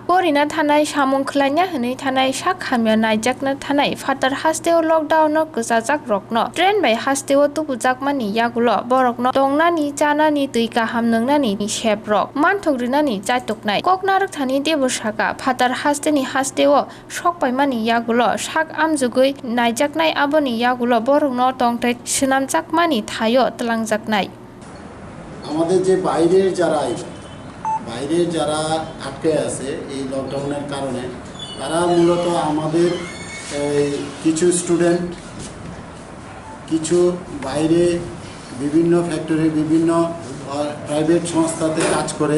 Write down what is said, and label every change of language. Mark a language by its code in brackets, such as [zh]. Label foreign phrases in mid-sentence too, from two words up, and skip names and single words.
[trp] porina thanai samung khlaina hene thanai sak hamya naijakna thanai Father hasteo lockdown no kesajak rokno train by hasteo tubujakmani yagulo borokno tongnani chanani tuika hamnungnani sheprok manthokrinani chaitoknai koknarak thani debosaka Father hasteni hasteo sokpaimani yagulo sak amjugui naijaknai aboni yagulo borokno tongthai swnamjakmani thayo tlangjaknai [bn] আমাদের যে বাইরের যারা আটকে আছে এই লকডাউনের কারণে তারা মূলত আমাদের কিছু স্টুডেন্ট কিছু বাইরে বিভিন্ন ফ্যাক্টরি বিভিন্ন প্রাইভেট সংস্থাতে কাজ করে